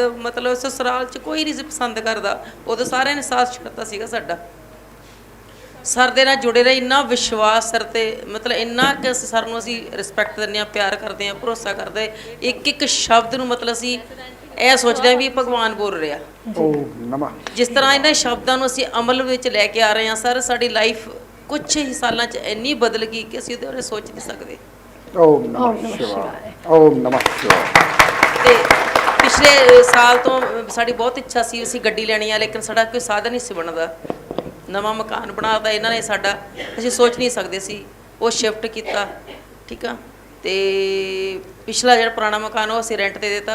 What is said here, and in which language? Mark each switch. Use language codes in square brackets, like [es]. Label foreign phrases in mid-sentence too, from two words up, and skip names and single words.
[pa] ਮਤਲਬ ਸਸੁਰਾਲ 'ਚ ਕੋਈ ਨਹੀਂ ਸੀ ਪਸੰਦ ਕਰਦਾ, ਉਦੋਂ ਸਾਰਿਆਂ ਨੇ ਸਾਥ ਛੱਡਤਾ ਸੀਗਾ ਸਾਡਾ। ਸਰ ਦੇ ਨਾਲ ਜੁੜੇ ਰਹੇ, ਇੰਨਾ ਵਿਸ਼ਵਾਸ ਸਰ 'ਤੇ, ਮਤਲਬ ਇੰਨਾ ਕਿ ਸਰ ਨੂੰ ਅਸੀਂ ਰਿਸਪੈਕਟ ਦਿੰਦੇ ਹਾਂ, ਪਿਆਰ ਕਰਦੇ ਹਾਂ, ਭਰੋਸਾ ਕਰਦੇ। ਇੱਕ ਸ਼ਬਦ ਨੂੰ ਮਤਲਬ ਅਸੀਂ ਇਹ ਸੋਚਦੇ ਹਾਂ ਵੀ ਭਗਵਾਨ ਬੋਲ ਰਿਹਾ। [sa] ओम नमः। [pa] ਜਿਸ ਤਰ੍ਹਾਂ ਇਹਨਾਂ ਸ਼ਬਦਾਂ ਨੂੰ ਅਸੀਂ ਅਮਲ ਵਿੱਚ ਲੈ ਕੇ ਆ ਰਹੇ ਹਾਂ ਸਰ, ਸਾਡੀ ਲਾਈਫ ਕੁਛ ਹੀ ਸਾਲਾਂ 'ਚ ਇੰਨੀ ਬਦਲ ਗਈ ਕਿ ਅਸੀਂ ਉਹਦੇ ਬਾਰੇ ਸੋਚ ਨਹੀਂ ਸਕਦੇ। [sa] ओम नमः शिवाय। ओम नमः शिवाय। [pa] ਤੇ ਪਿਛਲੇ ਸਾਲ ਤੋਂ ਸਾਡੀ ਬਹੁਤ ਇੱਛਾ ਸੀ ਅਸੀਂ ਗੱਡੀ ਲੈਣੀ ਆ, ਲੇਕਿਨ ਸਾਡਾ ਕੋਈ ਸਾਧਨ ਨਹੀਂ ਸੀ ਬਣਦਾ। ਨਵਾਂ ਮਕਾਨ ਬਣਾਤਾ ਇਹਨਾਂ ਨੇ ਸਾਡਾ, ਅਸੀਂ ਸੋਚ ਨਹੀਂ ਸਕਦੇ ਸੀ। ਉਹ ਸ਼ਿਫਟ ਕੀਤਾ, ਠੀਕ ਆ। ਤੇ ਪਿਛਲਾ ਜਿਹੜਾ ਪੁਰਾਣਾ ਮਕਾਨ ਉਹ ਅਸੀਂ ਰੈਂਟ ਤੇ ਦਿੱਤਾ।